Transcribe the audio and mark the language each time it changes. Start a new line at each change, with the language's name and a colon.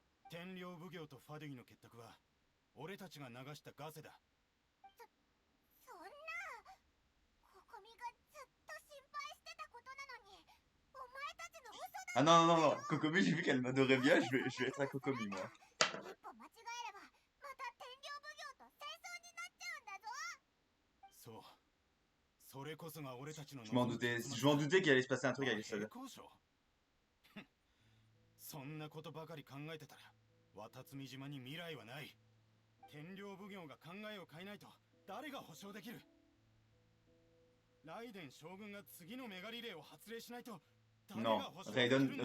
Japanese: 天領奉行とファデュイの結託は俺たちが流したガセだ。そんな、ココミがずっと心配してたことなのに、お前たちの嘘だ。
French: Ah non, non, non, non. Kokomi, j'ai vu qu'elle m'adorait bien, je vais être à Kokomi, moi.
Japanese: 一歩間違えれば、また天領奉行と戦争になっちゃうんだぞ。そう。それこそが俺たちの
French: Je m'en doutais qu'il allait se passer un truc avec ça.
Japanese: 平行賞。そんなことばかり考えてたら渡積島に未来はない。天領奉行が考えを変えないと誰が保証できる。ライデン将軍が次のメガリレーを発令しないと誰が
French: Non,
Japanese: 保証できるんだ。